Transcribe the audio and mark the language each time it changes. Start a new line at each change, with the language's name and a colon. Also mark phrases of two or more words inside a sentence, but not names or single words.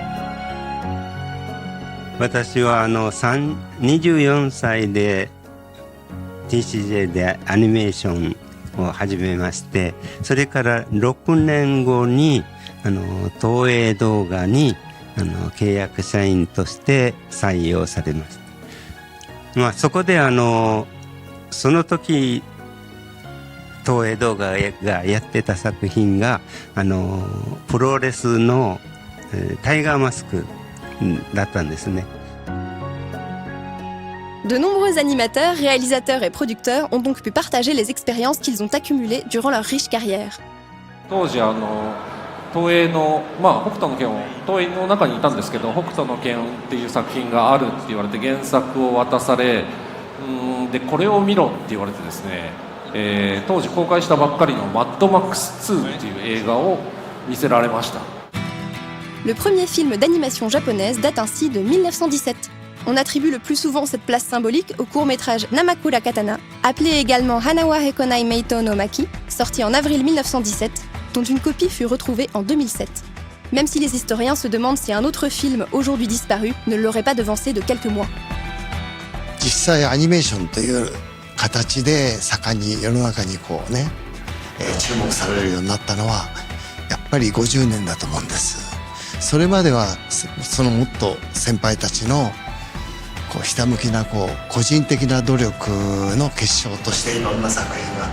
Japanese: 私は24歳で TCJ でアニメーションを始めましてそれから6年後に東映動画に契約社員として採用されました。そこでその時東映動画がやってた作品がプロレスのタイガーマスクだったんですね。
French: De nombreux animateurs, réalisateurs et producteurs ont donc pu partager les expériences qu'ils ont accumulées durant leur riche carrière.
Japanese: 当時東映の北斗の拳を東映の中にいたんですけど北斗の拳っていう作品があるって言われて原作を渡されでこれを見ろって言われてですね、当時公開したばっかりのマッドマックス2っていう映画を見せられました。
French: Le premier film d'animation japonaise date ainsi de 1917. On attribue le plus souvent cette place symbolique au court-métrage Namakura Katana, appelé également Hanawa Hekonai Meito no Maki, sorti en avril 1917, dont une copie fut retrouvée en 2007. Même si les historiens se demandent si un autre film aujourd'hui disparu ne l'aurait pas devancé de quelques mois.
Japanese: 実際アニメーションという形で盛んに世の中に注目されるようになったのはやっぱり50年だと思うんです。それまではそのもっと先輩たちのひたむきな個人的な努力の結晶としていろんな作品が